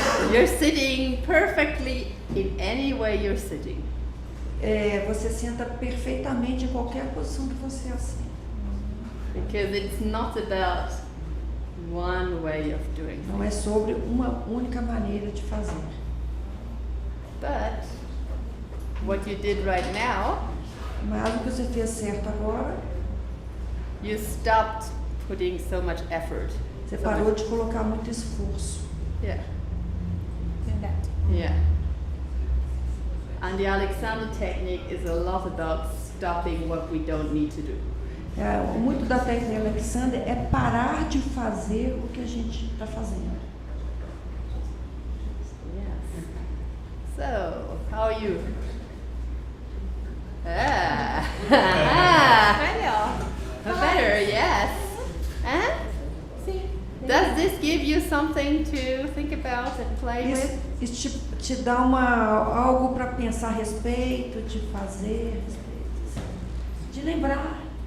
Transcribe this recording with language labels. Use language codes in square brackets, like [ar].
[en] You're sitting perfectly in any way you're sitting. [pt] Você senta perfeitamente em qualquer posição que você assenta. [en] Because it's not about one way of doing [pt] Não é sobre uma única maneira de fazer. [en] But what you did right now, [pt] Mas o que você fez certo agora, [en] you stopped putting so much effort. [pt] você [en] So [pt] parou [en] much- [pt] de colocar muito esforço. [en] Yeah. [pt] Verdade. [en] Yeah. And the Alexander technique is a lot about stopping what we don't need to do. [pt] Muito da técnica Alexander é parar de fazer o que a gente está fazendo. [en] Yes. So, how are you? Ah. [pt] Melhor. [en] Better, yes. Huh? [pt] Sim. [en] Does this give you something to think about and play with? [pt] Isso te dá algo para pensar a respeito, de fazer a respeito, de lembrar.